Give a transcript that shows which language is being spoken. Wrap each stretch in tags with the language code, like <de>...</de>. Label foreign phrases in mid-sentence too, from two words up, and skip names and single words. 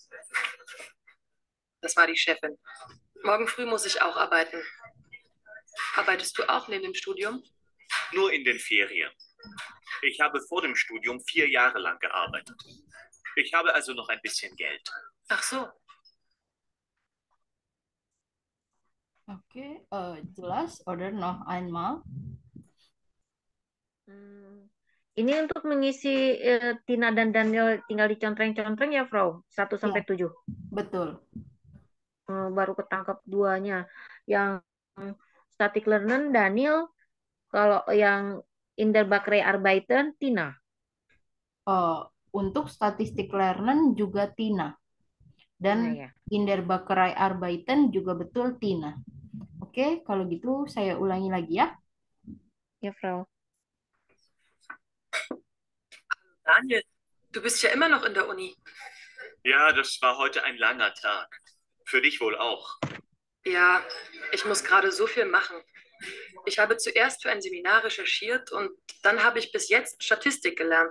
<de>Das war die Chefin. Morgen früh muss ich auch arbeiten. Arbeitest du auch neben dem Studium? Nur in den Ferien. Ich habe vor dem Studium 4 Jahre lang gearbeitet. Ich habe also noch ein bisschen Geld. Ach so.</de> <id>Oke, jelas.</id> <de>Oder noch einmal.</de> <id>Ini untuk mengisi Tina dan Daniel tinggal dicontreng-contreng ya, Frau? 1 sampai 7. Betul. Baru ketangkap duanya. Yang</id> <de>static learner</de> <id>Daniel, kalau yang</id> <de>in der Bäckerei arbeiten</de> <id>Tina. Untuk</id> <de>statistik lernen</de> <id>juga Tina. Dan ya.</id> <de>in der Bäckerei arbeiten</de> <id>juga betul Tina. Oke, kalau gitu saya ulangi lagi ya. Ya, Frau.</id> <de>Daniel, du bist ja immer noch in der Uni. Ja, das war heute ein langer Tag. Für dich wohl auch. Ja, ich muss gerade so viel machen. Ich habe zuerst für ein Seminar recherchiert und dann habe ich bis jetzt Statistik gelernt.</de>